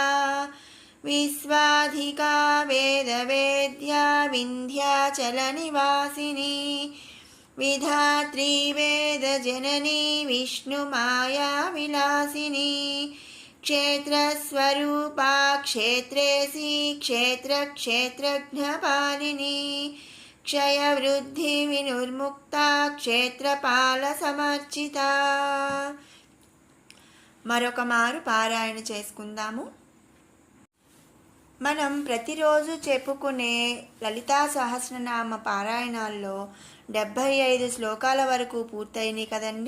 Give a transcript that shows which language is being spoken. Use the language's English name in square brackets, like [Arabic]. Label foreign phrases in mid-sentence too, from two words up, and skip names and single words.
[Sanskrit] विश्वाधिका वेदवेद्या विन्ध्याचलनिवासिनी विधात्री वेदजननी विष्णुमाया विलासिनी क्षेत्रस्वरूपा क्षेत्रेसी क्षेत्रक्षेत्रज्ञपालिनी क्षयवृद्धिविनुर्मुक्ता క్షేత్రపాలసమర్చితా. [Telugu] మరొక మారు పారాయణ చేసుకుందాము. మనం ప్రతిరోజు చెప్పుకునే లలితా సహస్రనామ పారాయణాల్లో 75 శ్లోకాల వరకు పూర్తయినాయి కదండి.